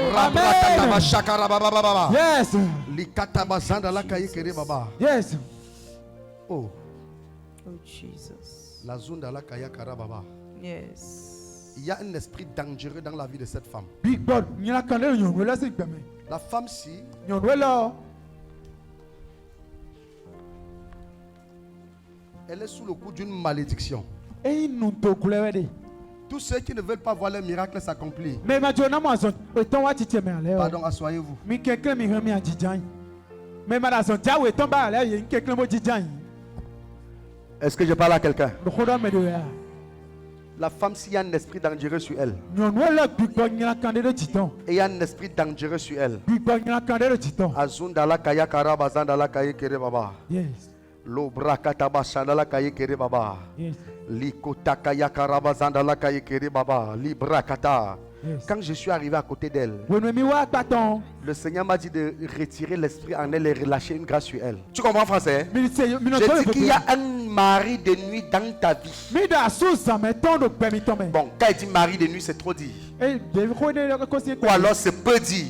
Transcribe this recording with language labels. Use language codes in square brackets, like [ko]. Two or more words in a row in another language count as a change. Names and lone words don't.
[en] Yes. Yes. Oh. Oh Jesus. [fr] La zone de la kaya karababa. [en] Yes. [fr] Il y a un esprit dangereux dans la vie de cette femme. [en] Big God. [fr] La femme-ci, elle est sous le coup d'une malédiction. Tous ceux qui ne veulent pas voir les miracles s'accomplir. Pardon, asseyez-vous. Est-ce que je parle à quelqu'un? La femme, s'il y a un esprit dangereux sur elle, et il y a un esprit dangereux sur elle. Azundala kaya karabazandala kaya kere baba. [en] Yes. Lobra kataba shandala kaya kere baba. Yes. Likota kaya karabazandala kaya kere baba. Libra kata. Yes. [fr] Quand je suis arrivé à côté d'elle, le Seigneur m'a dit de retirer l'esprit en elle et relâcher une grâce sur elle. Tu comprends français? Je dis qu'il y a un mari de nuit dans ta vie. Bon, quand il dit mari de nuit, c'est trop dit. Ou alors c'est peu dit.